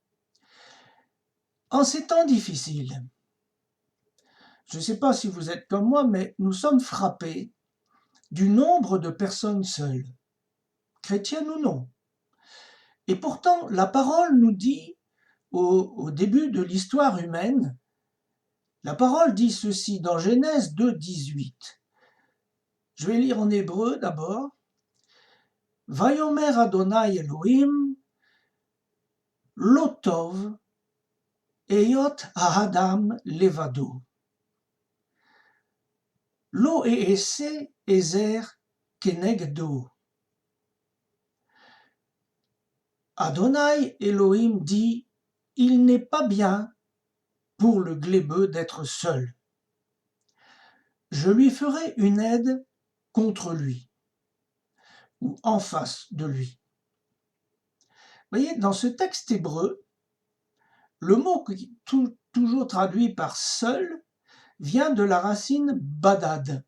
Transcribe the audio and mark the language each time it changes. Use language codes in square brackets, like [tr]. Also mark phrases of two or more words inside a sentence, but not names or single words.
[fr] En ces temps difficiles, je ne sais pas si vous êtes comme moi, mais nous sommes frappés du nombre de personnes seules, chrétiennes ou non. Et pourtant, la parole nous dit, au début de l'histoire humaine, la parole dit ceci dans Genèse 2, 18. Je vais lire en hébreu d'abord. [he] ויאמר ה׳ אלוהים לא טוב היות האדם לבדו. לו אעשה עזר כנגדו. [fr] Adonai Elohim dit, il n'est pas bien pour le glébeux d'être seul. Je lui ferai une aide contre lui, ou en face de lui. Vous voyez, dans ce texte hébreu, le mot toujours traduit par seul vient de la racine badad.